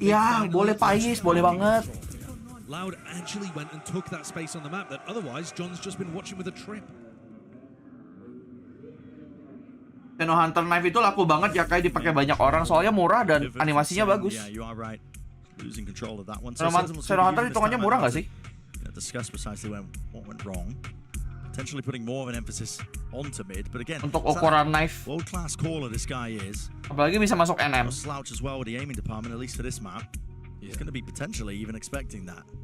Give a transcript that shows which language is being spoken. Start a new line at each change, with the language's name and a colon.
Indonesian: Iya, boleh Pais, boleh banget.
English: Loud actually went and took that space on the map that otherwise John's just been watching with a trip.
Indonesian: Xeno Hunter Knife itu laku banget ya, kayak dipakai banyak orang soalnya murah dan animasinya bagus. Xeno Hunter hitungannya murah nggak sih?
English: Discuss precisely what went wrong. Potentially putting more of an emphasis onto mid, but again,
Indonesian: untuk ukuran knife,
English: world-class caller this guy is.
Indonesian: Apalagi bisa masuk NM.
English: Slouch as well with the aiming department, at least for this map. He's going to be potentially even expecting that.